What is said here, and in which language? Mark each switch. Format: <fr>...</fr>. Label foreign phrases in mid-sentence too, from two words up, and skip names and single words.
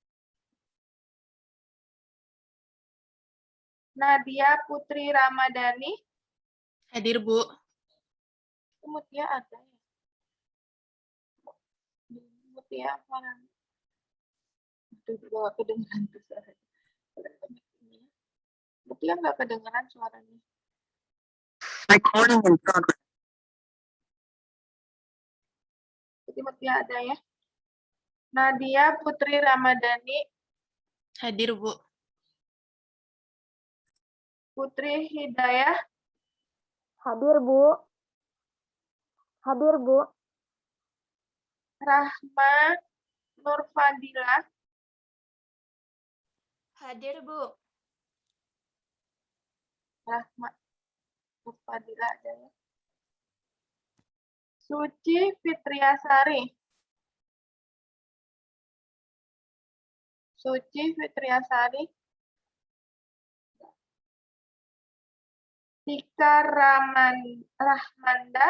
<id>Nadia Putri Ramadhani. Hadir, Bu. Mutia ada ya? Mutia Farina. Itu juga kedengeran tuh suaranya. Mutia nggak kedengeran suaranya.</id> <en>Recording in progress.</en> <id>Jadi Mutia ada ya. Nadia Putri Ramadhani. Hadir, Bu. Putri Hidayah. Hadir, Bu. Hadir, Bu. Rahma Nurfadilah. Hadir, Bu. Rahma Nurfadilah ada ya. Suci Fitriasari. Suci Fitriasari. Tika Rahmanda.</id>